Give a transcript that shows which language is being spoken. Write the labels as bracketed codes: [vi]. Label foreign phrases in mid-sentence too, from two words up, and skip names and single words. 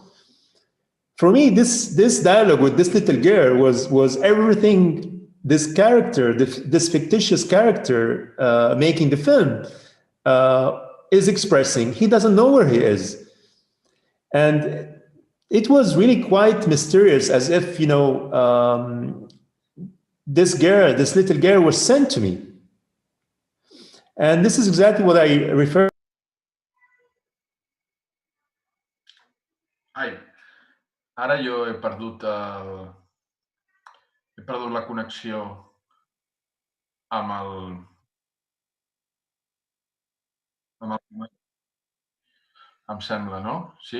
[en] For me, this dialogue with this little girl was everything this character, this fictitious character making the film is expressing. He doesn't know where he is. And it was really quite mysterious, as if, this little girl was sent to me. And this is exactly what I refer. [ca] Ai, ara jo he perdut la connexió amb el... Em sembla, no? Sí?